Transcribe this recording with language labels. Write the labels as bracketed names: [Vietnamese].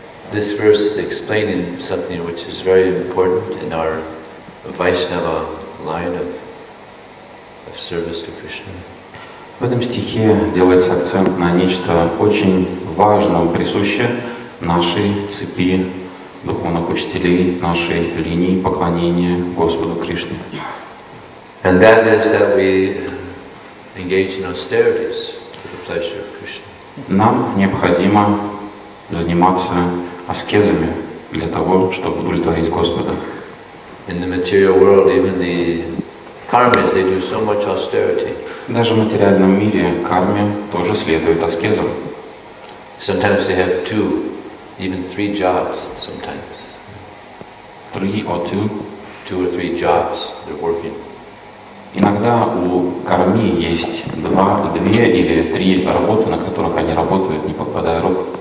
[English] This verse is explaining something which is very important in our Vaishnava line of service to Krishna. [Russian] В этом стихе делается акцент на нечто очень важное, присущее нашей цепи духовных учителей, нашей линии поклонения Господу Кришне. [English] And that is that we engage in austerities for the pleasure of Krishna. [Russian] Нам необходимо заниматься аскезами для того, чтобы удовлетворить Господа. [English] In the material world, even the karmis, they do so much austerity. [Russian] Даже в материальном мире карме тоже следует аскезам. [English] Sometimes they have 2, even 3 jobs sometimes. 3 or 2. 2 or 3 jobs they're working. [Russian] Иногда у карми есть 2 или 3 работы, на которых они работают, не покладая рук.